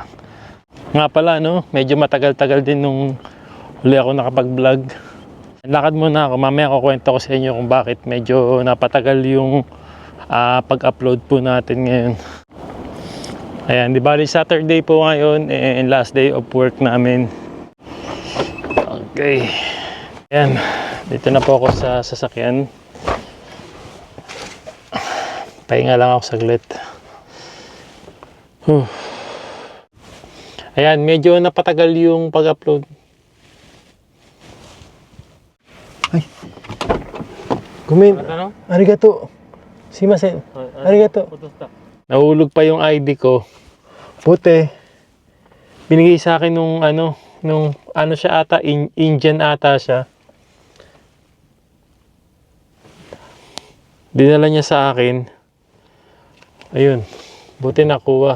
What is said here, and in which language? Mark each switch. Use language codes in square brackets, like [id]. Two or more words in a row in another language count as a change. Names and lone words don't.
[tl] Nga pala, no? Medyo matagal-tagal din nung huli ako nakapag-vlog. Lakad muna ako. Mamaya kukwento ko sa inyo kung bakit medyo napatagal yung pag-upload po natin ngayon. Ayan, di bali Saturday po ngayon and [en] last day of work [tl] namin. Okay. Ayan. Dito na po ako sa sasakyan. Pahinga lang ako saglit. Ayan, medyo napatagal yung pag-upload. Ay. Gumin. [ja] ありがとう。すみません。ありがとう. [tl] Nahulog pa yung ID ko. Puti. Binigay sa akin nung siya ata, Indian ata siya. Dinala niya sa akin. Ayun. Buti nakuha.